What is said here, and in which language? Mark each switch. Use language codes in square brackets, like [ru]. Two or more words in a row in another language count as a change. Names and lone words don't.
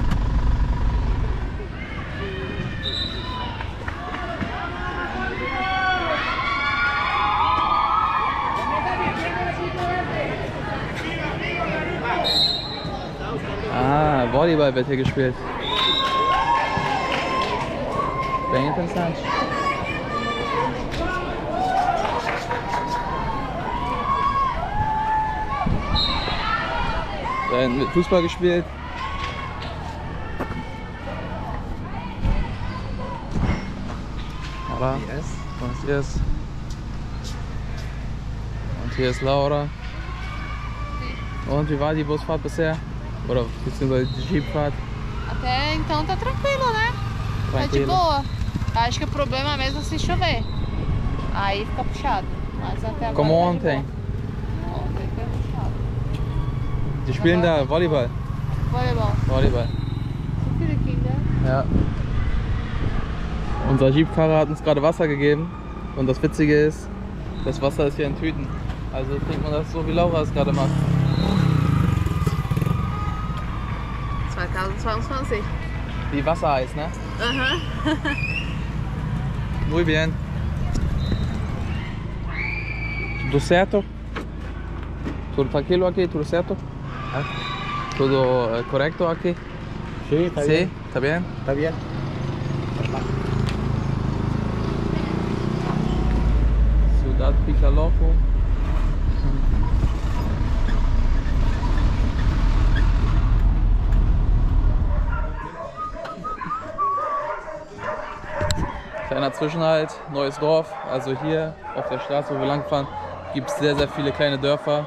[de] Ah, Volleyball wird hier gespielt. [pt] Bem interessante. [de] Da hinten wird Fußball gespielt. [es] Hola. Buenos dias. [de] Und hier ist Laura. Und wie war die Busfahrt bisher? Oder beziehungsweise die Jeepfahrt? [pt] Até então tá tranquilo, né? Tá de Tranquilo. boa. Acho que o problema mesmo é se chover. Aí fica puxado. Mas até agora. Como tá de ontem. boa. Ontem foi puxado. [de] Die spielen da Volleyball. Volleyball. Volleyball. So viele Kinder. Ja. Unser Jeepfahrer hat uns gerade Wasser gegeben. Und das Witzige ist, das Wasser ist hier in Tüten. Also trinkt man das so, wie Laura es gerade macht. 2022. Wie Wassereis, ne? Aham. [es] Muy bien. [pt] Tudo certo? Tudo tranquilo aqui? Tudo certo? Tudo correcto aqui? [es] Sí, está Sí, bien. está bien? Está bien. Ciudad Picaloco. [de] Kleiner Zwischenhalt, neues Dorf. Also hier auf der Straße, wo wir lang fahren, gibt es sehr, sehr viele kleine Dörfer.